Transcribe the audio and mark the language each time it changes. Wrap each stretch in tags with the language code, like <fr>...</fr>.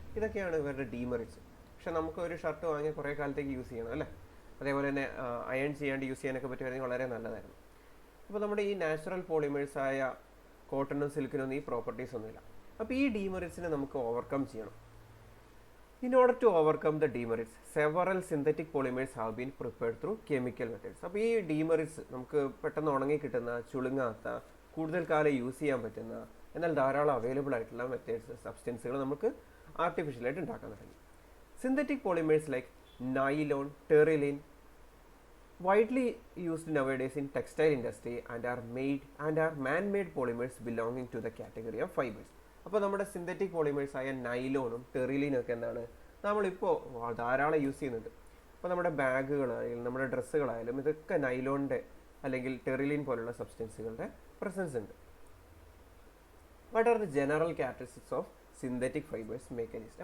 <ml>ഇതൊക്കെയാണ് ഇവരുടെ ഡീമെറിറ്റ്സ്. പക്ഷെ നമുക്ക് ഒരു ഷർട്ട് വാങ്ങി കുറേ കാലത്തേക്ക് യൂസ് ചെയ്യണം അല്ലേ. അതേപോലെ തന്നെ അയൺ ചെയ്യാണ്ട് യൂസ് ചെയ്യാനൊക്കെ പറ്റുമായിരുന്നെങ്കിൽ വളരെ നല്ലതായിരുന്നു. അപ്പോൾ നമ്മുടെ ഈ നാച്ചുറൽ പോളിമേഴ്സായ കോട്ടണും സിൽക്കിനൊന്നും ഈ പ്രോപ്പർട്ടീസ് ഒന്നുമില്ല. അപ്പോൾ ഈ ഡീമെറിറ്റ്സിനെ നമുക്ക് ഓവർകം ചെയ്യണം.</ml> <en>In order to overcome the demerits, several synthetic polymers have been prepared through chemical methods.</en> <ml>അപ്പോൾ ഈ ഡീമെറിറ്റ്സ് നമുക്ക് പെട്ടെന്ന് ഉണങ്ങി കിട്ടുന്ന, ചുളുങ്ങാത്ത, കൂടുതൽ കാലം യൂസ് ചെയ്യാൻ പറ്റുന്ന, എന്നാൽ ധാരാളം അവൈലബിൾ ആയിട്ടുള്ള മെത്തേഡ്സ്, സബ്സ്റ്റൻസുകൾ നമുക്ക് ആർട്ടിഫിഷ്യലായിട്ട് ഉണ്ടാക്കാൻ തുടങ്ങി.</ml> <en>Synthetic polymers like nylon, terylene widely used nowadays in textile industry and are man-made polymers belonging to the category of fibers.</en> <ml>അപ്പോൾ നമ്മുടെ സിന്തറ്റിക് പോളിമേഴ്സ് ആയ നൈലോണും ടെറിലിനും ഒക്കെ എന്താണ് നമ്മളിപ്പോൾ ധാരാളം യൂസ് ചെയ്യുന്നുണ്ട്. അപ്പോൾ നമ്മുടെ ബാഗുകളായാലും നമ്മുടെ ഡ്രസ്സുകളായാലും ഇതൊക്കെ നൈലോണിൻ്റെ അല്ലെങ്കിൽ ടെറിലിൻ പോലുള്ള സബ്സ്റ്റൻസുകളുടെ പ്രസൻസ് ഉണ്ട്.</ml> <en>What are the general characteristics of synthetic fibres mechanist?</en>